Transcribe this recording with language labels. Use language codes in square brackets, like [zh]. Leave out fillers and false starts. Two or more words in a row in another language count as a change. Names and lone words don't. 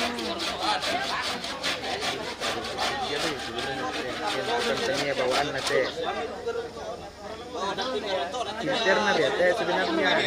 [tl] Yang bawaan natin. Filter na rin, sebenarnya.